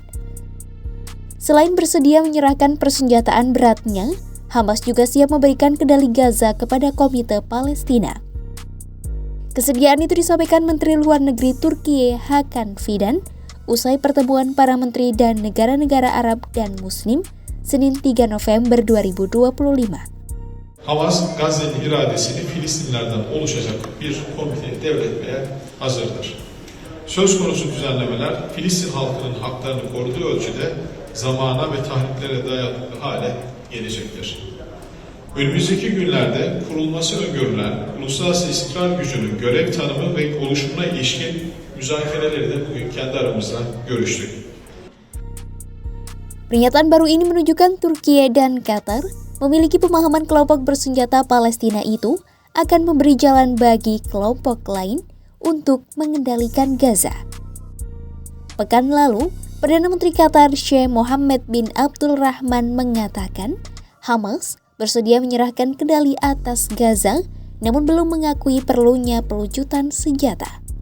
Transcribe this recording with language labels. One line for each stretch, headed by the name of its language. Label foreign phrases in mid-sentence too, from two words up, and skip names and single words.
Indonesian: Selain bersedia menyerahkan persenjataan beratnya, Hamas juga siap memberikan kendali Gaza kepada Komite Palestina. Kesediaan itu disampaikan Menteri Luar Negeri Turki Hakan Fidan usai pertemuan para menteri dan negara-negara Arab dan Muslim Senin 3 November 2025.
Turkish: Hamas, Gazze'nin iradesini Filistinlerden oluşacak bir komiteye devretmeye hazırdır. Söz konusu düzenlemeler Filistin halkının haklarını koruduğu ölçüde zamana ve tahriklere dayanıklı hale gelecektir. Önümüzdeki günlerde kurulması öngörülen uluslararası istikrar gücünün görev tanımı ve oluşumuna ilişkin müzakereleri de bugün kendi aramızda görüştük.
Indonesian: Pernyataan baru ini menunjukkan Turki dan Qatar memiliki pemahaman kelompok bersenjata Palestina itu akan memberi jalan bagi kelompok lain untuk mengendalikan Gaza. Pekan lalu, Perdana Menteri Qatar Sheikh Mohammed bin Abdul Rahman mengatakan Hamas bersedia menyerahkan kendali atas Gaza, namun belum mengakui perlunya pelucutan senjata.